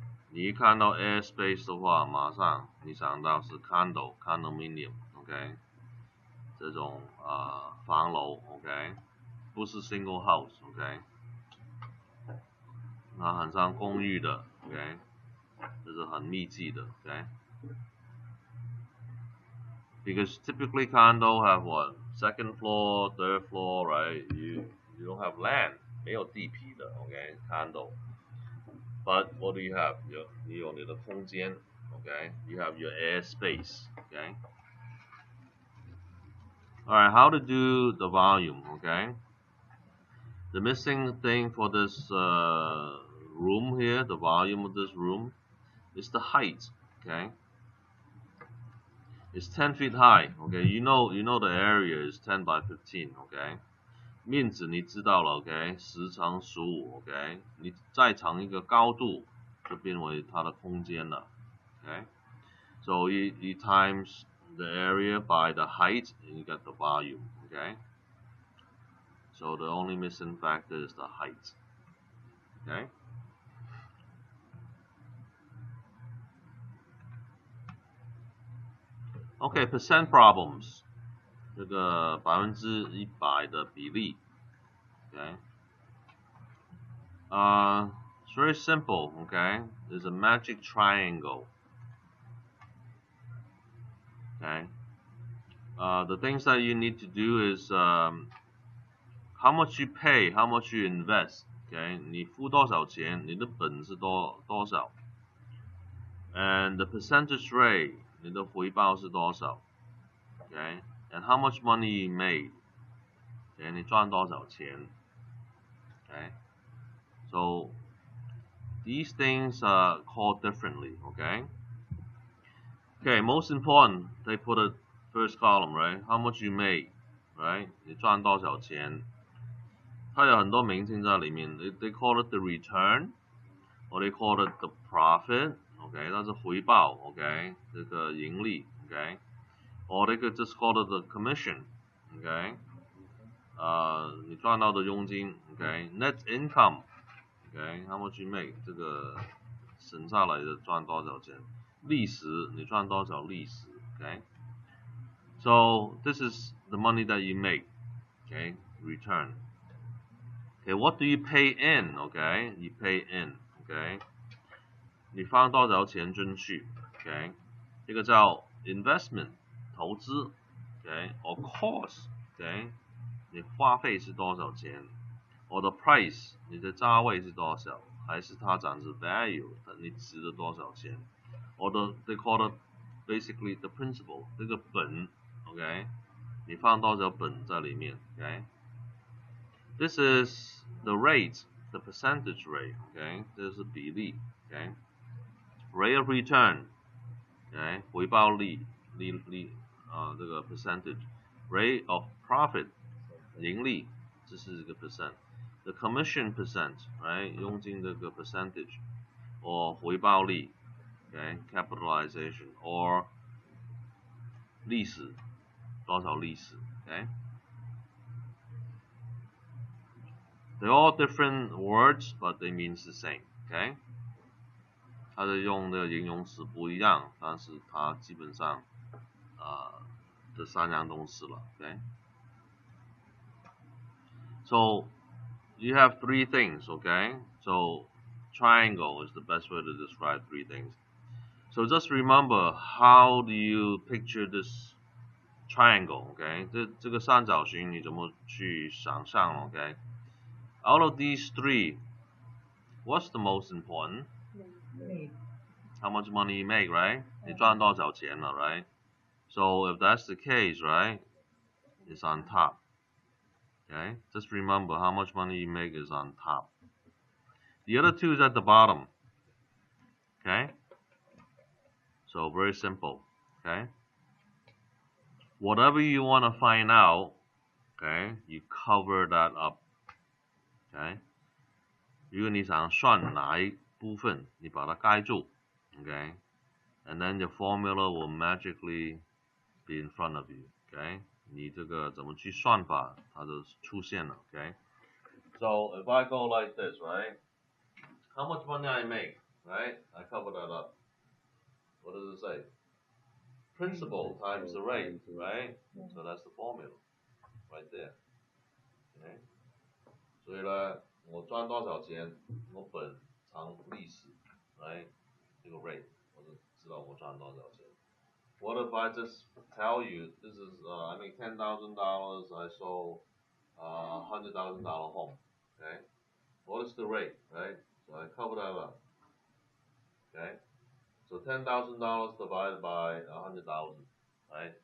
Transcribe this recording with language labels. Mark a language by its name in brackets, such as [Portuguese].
[Chinese] 你一看到 airspace 的话，马上你想到是 condominium，OK？这种房楼 ，OK？不是 [English] single house，OK？ [Chinese] 那很像公寓的 ，OK？就是很密集的 [English] ，OK？Because typically condo have what? Second floor, third floor, right? You don't have land， [Chinese] 没有地皮的 [English] ，OK？Condo。But what do you have? [Chinese] 你有你的空间 ，OK? [English] You have your airspace, OK? Alright, how to do the volume, OK? The missing thing for this room here, the volume of this room, is the height, OK? It's 10 feet high, OK? You know the area is 10 by 15, OK? [Chinese] 面积你知道了 ，OK？ 10乘15 ，OK？你再乘一个高度，就变为它的空间了 ，OK？ [English] So you times the area by the height, and you get the volume, OK? So the only missing factor is the height, OK? Okay, percent problems. [Chinese] 这个100%的比例 [English] ，OK? It's very simple, okay? There's a magic triangle, okay? The things that you need to do is how much you pay, how much you invest, okay? [Chinese] 你付多少钱，你的本是多少 ？ [English] And the percentage rate, [Chinese] 你的回报是多少 ？Okay? [English] And how much money you made? [Chinese] Okay? 你赚多少钱 ？Okay? [English] So these things are called differently, okay? Okay, most important, they put a first column, right? How much you made, right? [Chinese] 你赚多少钱？它有很多名称在里面。 [English] They call it the return, or they call it the profit, okay? [Chinese] 那是回报 ，okay? 这个盈利 ，okay? [English] Or they could just call it the commission, okay? [Chinese] 你赚到的佣金 ，okay? [English] Net income, okay? How much you make? [Chinese] 这个省下来的赚多少钱？利息你赚多少利息 ，okay? [English] So this is the money that you make, okay? Return. Okay, what do you pay in? Okay, you pay in. [Chinese] Okay, 你放多少钱进去 ？Okay， 这个叫 investment 投资 ，Okay， [English] or cost， [Chinese] Okay， 你花费是多少钱 ？ [English] or the price [Chinese] 你的价位是多少？还是它涨值 value 你值了多少钱 ？ [English] or they call it basically the principal [Chinese] 这个本 ，Okay，你放多少本在里面 ，OK？ [English] This is the rate, the percentage rate, OK？ [Chinese] 这是比例 [English] ，OK？Rate of return, OK？ [Chinese] 回报率，这个 [English] percentage。Rate of profit, [Chinese] 盈利，这是一个 [English] percent。The commission percent, right？ [Chinese] 佣金这个 [English] percentage， or [Chinese] 回报率 [English] ，OK？Capitalization or [Chinese] 历史，多少历史 [English] ，OK？They're all different words, but they means the same, OK？ [Chinese] 它的用的形容词不一样，但是它基本上这三样东西了 ，OK？ [English] So you have three things, okay? So triangle is the best way to describe three things. So just remember, how do you picture this triangle, okay? [Chinese] 这个三角形你怎么去想象 okay? [English] Out of these three, what's the most important? How much money you make, right? [Chinese] 你赚多少钱了 right? [English] So if that's the case, right, it's on top. Okay? Just remember how much money you make is on top. The other two is at the bottom. Okay? So very simple. Okay? Whatever you want to find out, okay, you cover that up. Okay? [Chinese] 如果你想算哪一部分，你把它盖住 okay? [English] And then the formula will magically be in front of you. Okay? [Chinese] 你这个怎么去算法，它就出现了 okay? [English] So if I go like this, right? How much money I make, right? I cover that up. What does it say? Principal times the rate, right? So that's the formula right there. Okay? [Chinese] 所以呢，我赚多少钱，我本乘利息 right? 这个 rate 我就知道我赚多少钱。 [English] What if I just tell you this is I make $10,000, I sold $100,000 home, okay? What is the rate, right? So I cover that up, okay? So $10,000 divided by 100,000, right?